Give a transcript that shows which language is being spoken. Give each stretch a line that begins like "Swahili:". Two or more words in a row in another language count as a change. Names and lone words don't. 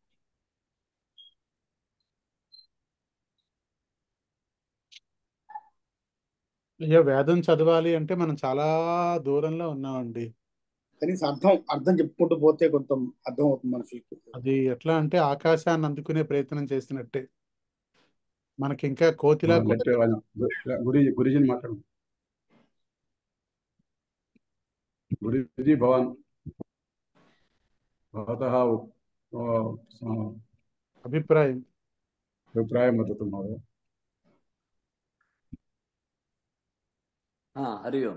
Telugu: ఇక వేదం చదవాలి అంటే మనం చాలా దూరంలో ఉన్నామండి. కనీసం అర్థం చెప్పుకుంటూ పోతే కొంత అర్థం అవుతుంది మనుషులకి. అది ఎట్లా అంటే ఆకాశాన్ని అందుకునే ప్రయత్నం చేసినట్టే. మనకి ఇంకా కోతిలా గురుజీని మాట్లాడు.
Sanskrit: गुरुजी भवान भवतः अभिप्रायं वदतु महोदय। हरि ओम्।